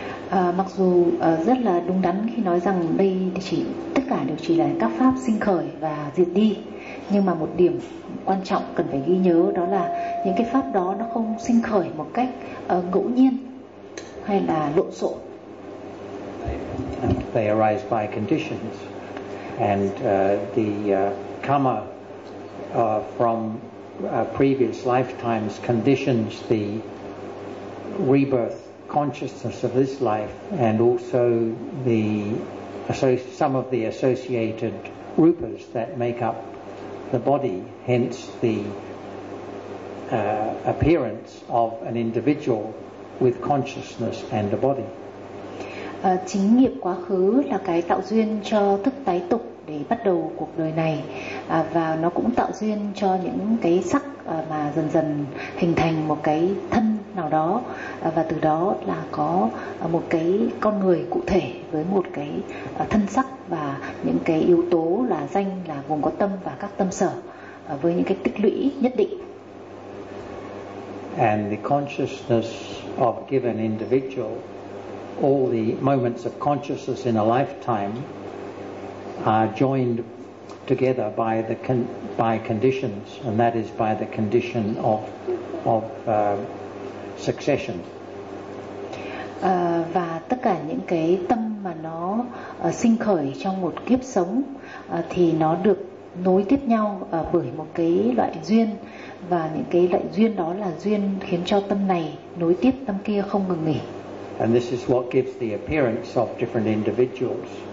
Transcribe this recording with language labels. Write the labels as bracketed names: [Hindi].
[Vietnamese] Mặc dù rất là đúng đắn khi nói rằng đây chỉ tất cả đều chỉ là các pháp sinh khởi và diệt đi, nhưng mà một điểm quan trọng cần phải ghi nhớ đó là những cái pháp đó nó không sinh khởi một cách ngẫu nhiên hay là lộn xộn. [English] They arise by conditions, and the karma from previous lifetimes conditions the rebirth consciousness of this life, and also the some of the associated rupas that make up the body, hence the appearance of an individual with consciousness and a body. [Vietnamese] Chính nghiệp quá khứ là cái tạo duyên cho thức tái tục để bắt đầu cuộc đời này, và nó cũng tạo duyên cho những cái sắc mà dần dần hình thành một cái thân nào đó, và từ đó là có một cái con người cụ thể với một cái thân sắc và những cái yếu tố là danh, là gồm có tâm và các tâm sở với những cái tích lũy nhất định. [English] And the consciousness of given individual, all the moments of consciousness in a lifetime are joined together by the by conditions, and that is by the condition of succession. [Vietnamese] Và tất cả những cái tâm mà nó sinh khởi trong một kiếp sống thì nó được nối tiếp nhau bởi một cái loại duyên, và những cái loại duyên đó là duyên khiến cho tâm này nối tiếp tâm kia không ngừng nghỉ. [English] And this is what gives the appearance of different individuals.